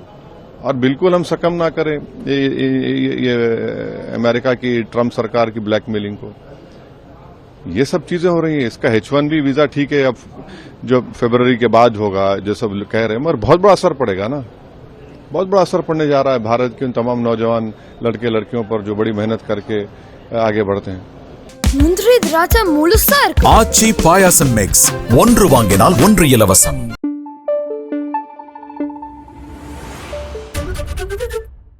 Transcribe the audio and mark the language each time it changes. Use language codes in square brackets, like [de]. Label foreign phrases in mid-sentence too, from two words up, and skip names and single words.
[hi] और बिल्कुल हम सकम ना करें ये अमेरिका की, ट्रंप सरकार की ब्लैकमेलिंग को। ये सब चीजें हो रही हैं। इसका H1B वीजा ठीक है, अब जो फरवरी के बाद होगा, जो सब कह रहे हैं, मगर बहुत बड़ा असर पड़ेगा ना, बहुत बड़ा असर पड़ने जा रहा है भारत के उन तमाम नौजवान लड़के लड़कियों पर जो बड़ी मेहनत करके आगे बढ़ते हैं। [ta] முந்திரி திராட்சை முழுசா இருக்கு। ஆச்சி பாயாசம் மிக்ஸ் ஒன்று வாங்கினால் ஒன்று இலவசம்।